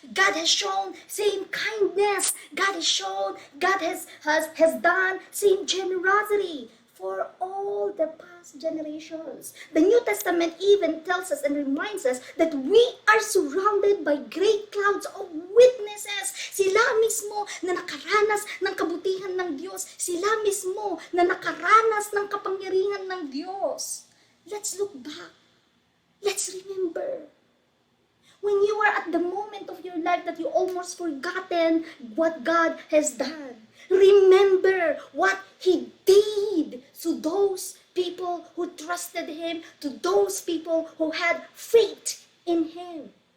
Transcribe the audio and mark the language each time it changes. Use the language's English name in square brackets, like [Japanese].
[English] God has shown same kindness. God has shown, God has done same generosity for all the past generations. The New Testament even tells us and reminds us that we are surrounded by great clouds of witnesses. [Filipino] Sila mismo na nakaranas ng kabutihan ng Diyos. Sila mismo na nakaranas ng kapangyarihan ng Diyos. [English] Let's look back. Let's remember. When you are at the moment of your life that you almost forgotten what God has done, remember what He did to those people who trusted Him, to those people who had faith in Him.